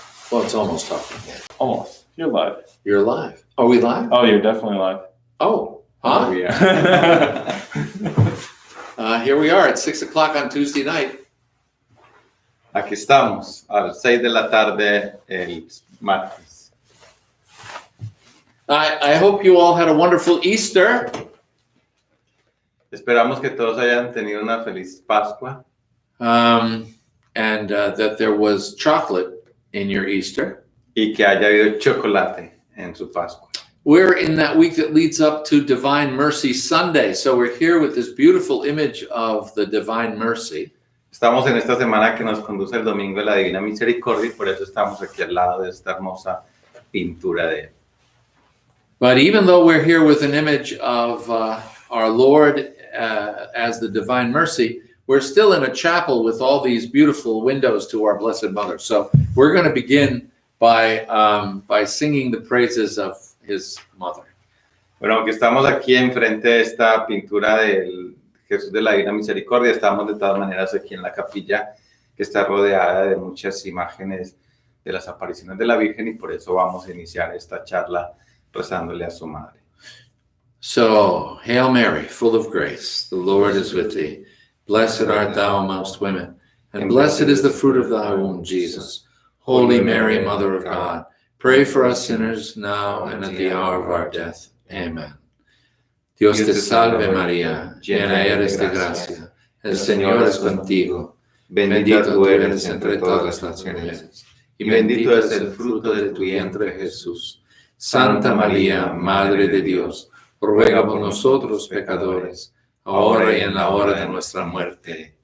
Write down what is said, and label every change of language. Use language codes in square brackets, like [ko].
[en] Well, it's almost talking. Almost. You're live. You're live. Are we live? Oh, you're definitely live. Oh, huh? Oh, yeah. Here we are at 6 o'clock on Tuesday night. [es] Aquí estamos, a las 6 de la tarde el martes. [en] I hope you all had a wonderful Easter. [es] Esperamos que todos hayan tenido una feliz Pascua. [en] And that there was chocolate in your Easter. [es] Y que haya habido chocolate en su Pascua. [en] We're in that week that leads up to Divine Mercy Sunday. So we're here with this beautiful image of the Divine Mercy. [es] Estamos en esta semana que nos conduce el Domingo de la Divina Misericordia y por eso estamos aquí al lado de esta hermosa pintura de él. [en] But even though we're here with an image of our Lord as the Divine Mercy, we're still in a chapel with all these beautiful windows to our Blessed Mother. So we're going to begin by singing the praises of His Mother. [es] Bueno, aunque estamos aquí enfrente de esta pintura del Jesús de la Divina Misericordia, estamos de todas maneras aquí en la capilla que está rodeada de muchas imágenes de las apariciones de la Virgen y por eso vamos a iniciar esta charla rezándole a su madre. [en] So, Hail Mary, full of grace, the Lord is with thee. Blessed art thou amongst women, and blessed is the fruit of thy womb, Jesus. Holy Mary, Mother of God, pray for us sinners now and at the hour of our death. Amen. [es] Dios te salve María, llena eres de gracia, el Señor es contigo. Bendita tú eres entre todas las mujeres, y bendito es el fruto de tu vientre Jesús. Santa María, Madre de Dios, ruega por nosotros pecadores, ahora y en la hora de nuestra muerte.